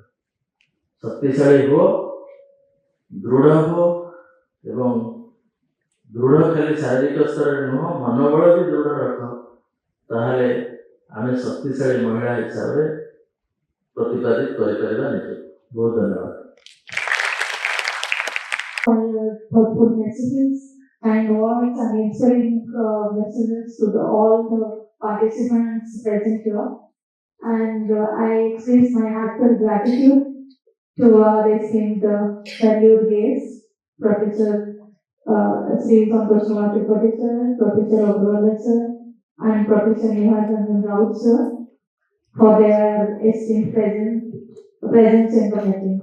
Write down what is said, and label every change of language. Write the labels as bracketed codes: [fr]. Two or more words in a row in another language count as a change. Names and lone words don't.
[or] ଶକ୍ତିଶାଳୀ ହୁଅ, ଦୃଢ଼ ହୁଅ, ଏବଂ ଦୃଢ଼ ଖାଲି ଶାରୀରିକ ସ୍ତରରେ ନୁହଁ, ମନୋବଳ ବି ଦୃଢ଼ ରଖ। ତାହେଲେ ଆମେ ଶକ୍ତିଶାଳୀ ମହିଳା ହିସାବରେ ପ୍ରତିପାଦିତ କରିପାରିବା ନିଜକୁ। ବହୁତ ଧନ୍ୟବାଦ। [en] For your thoughtful messages and words and inspiring messages to all the participants present here. And I express my heartfelt gratitude to our esteemed valued guests, Professor Sri Santosh Tripathi sir, Professor Agrawal sir, and Professor Mohan Raut sir for their esteemed presence in the meeting.